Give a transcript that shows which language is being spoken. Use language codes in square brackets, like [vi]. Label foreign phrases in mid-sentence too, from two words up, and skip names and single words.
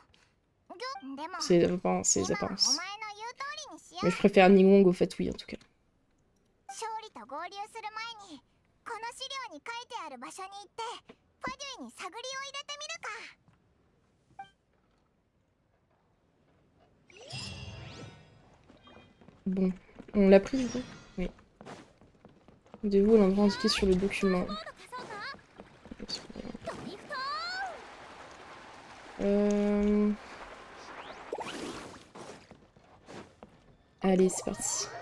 [ja] でも [fr] C'est les apparences, c'est les [ja] 今はお前の [fr] apparences. [ja] 言う通りにしよ [fr] Mais [ja] う。 [fr] je préfère Ningong au Fatui, en tout cas. [ja] 勝利と合流する前にこの資料に書いてある場所に行ってファデュイに探りを入れてみるか。 [fr] Bon, on l'a pris du coup? Oui. Rendez-vous à l'endroit indiqué sur le document. Allez, c'est parti.